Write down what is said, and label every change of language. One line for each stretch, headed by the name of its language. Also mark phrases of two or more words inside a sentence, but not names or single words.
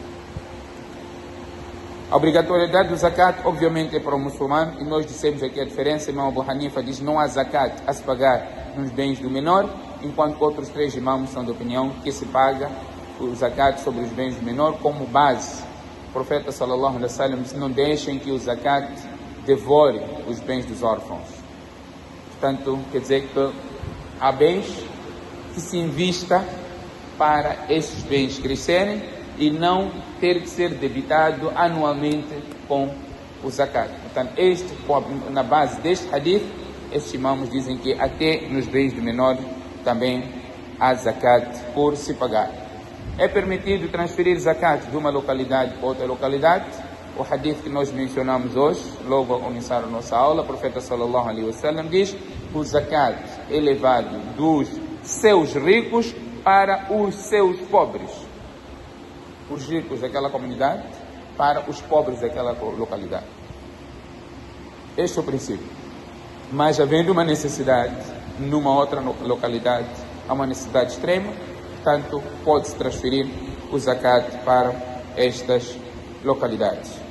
Portuguese: A obrigatoriedade do zakat, obviamente, é para o muçulmano, e nós dissemos aqui a diferença. Imam Abu Hanifa diz não há zakat a se pagar nos bens do menor, enquanto outros 3 imãos são de opinião que se paga o zakat sobre os bens do menor como base. O profeta
Arabic: صلى الله عليه وسلم
Portuguese: disse: não deixem que o zakat devore os bens dos órfãos. Portanto, quer dizer que há bens que se invista para esses bens crescerem e não ter que ser debitado anualmente com o zakat. Portanto, na base deste hadith, estes imãos dizem que até nos bens do menor também há zakat por se pagar. É permitido transferir zakat de uma localidade para outra localidade. O hadith que nós mencionamos hoje, logo ao começar a nossa aula, o profeta
Arabic: صلى الله عليه وسلم
Portuguese: diz que o zakat é levado dos seus ricos para os seus pobres. Os ricos daquela comunidade para os pobres daquela localidade. Este é o princípio. Mas havendo uma necessidade numa outra localidade, há uma necessidade extrema, portanto pode-se transferir o zakat para estas localidades.